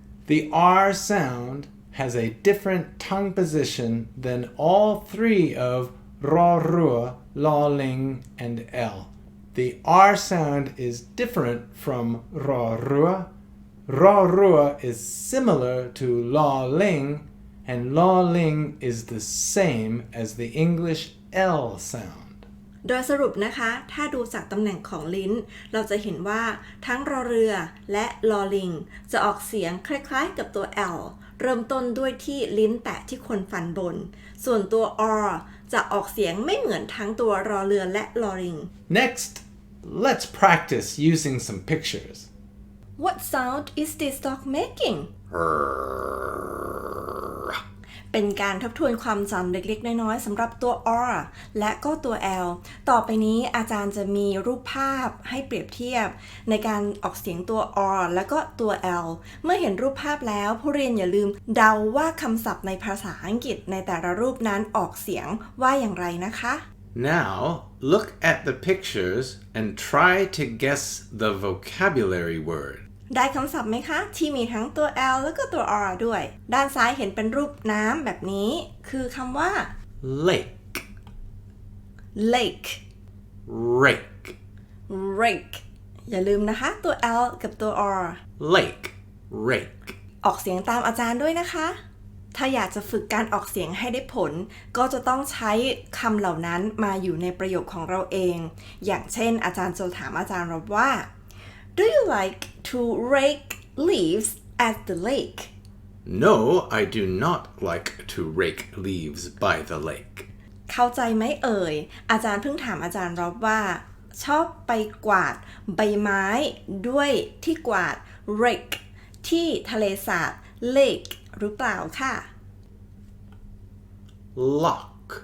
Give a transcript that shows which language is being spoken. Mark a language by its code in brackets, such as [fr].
[en] The R sound has a different tongue position than all three of rua, ling, and l. The R sound is different from rua. Rua is similar to ling, and ling is the same as the English L sound. [th] โดยสรุปนะคะถ้าดูจากตำแหน่งของลิ้นเราจะเห็นว่าทั้งรอเรือและลอลิงจะออกเสียงคล้ายๆกับตัว L เริ่มต้นด้วยที่ลิ้นแตะที่คนฟันบนส่วนตัว R จะออกเสียงไม่เหมือนทั้งตัวรอเรือและลอลิง [en] Next, let's practice using some pictures. What sound is this dog making? [th] เป็นการทบทวนความจำเล็กๆน้อยๆสำหรับตัว R และก็ตัว L ต่อไปนี้อาจารย์จะมีรูปภาพให้เปรียบเทียบในการออกเสียงตัว R และก็ตัว L เมื่อเห็นรูปภาพแล้วผู้เรียนอย่าลืมเดาว่าคำศัพท์ในภาษาอังกฤษในแต่ละรูปนั้นออกเสียงว่าอย่างไรนะคะ [en] Now, look at the pictures and try to guess the vocabulary word. [th] ได้คำศัพท์ไหมคะที่มีทั้งตัว L แล้วก็ตัว R ด้วยด้านซ้ายเห็นเป็นรูปน้ำแบบนี้คือคำว่า [en] Lake, lake rake, [th] rake อย่าลืมนะคะตัว L กับตัว R [en] lake, rake. [th] ออกเสียงตามอาจารย์ด้วยนะคะถ้าอยากจะฝึกการออกเสียงให้ได้ผลก็จะต้องใช้คำเหล่านั้นมาอยู่ในประโยคของเราเองอย่างเช่นอาจารย์จะถามอาจารย์เราว่า [en] Do you like to rake leaves at the lake? No, I do not like to rake leaves by the lake. [th] เข้าใจไหมเอ่ยอาจารย์เพิ่งถามอาจารย์รอบว่าชอบไปกวาดใบไม้ด้วยที่กวาด rake ที่ทะเลสาบ lake หรือเปล่าค่ะ [en] Lock,